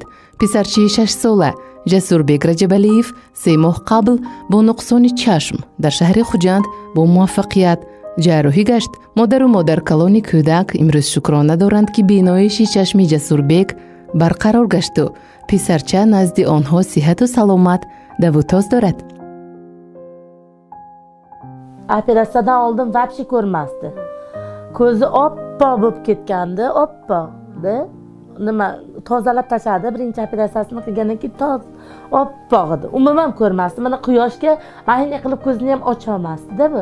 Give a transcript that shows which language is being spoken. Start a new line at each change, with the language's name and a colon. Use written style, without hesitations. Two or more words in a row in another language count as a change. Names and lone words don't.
Tajik: писарчии 6 сола ҷасурбек раҷабалиев 3 моҳ қабл бо нуқсони чашм дар шаҳри хуҷанд бо муваффақият ҷарроҳӣ гашт. модару модаркалони кӯдак имрӯз шукрона доранд ки биноиши чашми ҷасурбек барқарор гашту писарча назди онҳо сиҳату саломат давутоз дорад.
Uzbek: Operatsiyadan oldin vapshi ko'rmasdi. Ko'zi oppoq bo'lib ketgandi, oppoqdi. Nima tozalab tashladi, birinchi operatsiyasini qilgandan keyin oppoq edi. Umuman ko'rmasdi. Mana quyoshga ayni qilib ko'zini ham ocha olmasdi-da bu.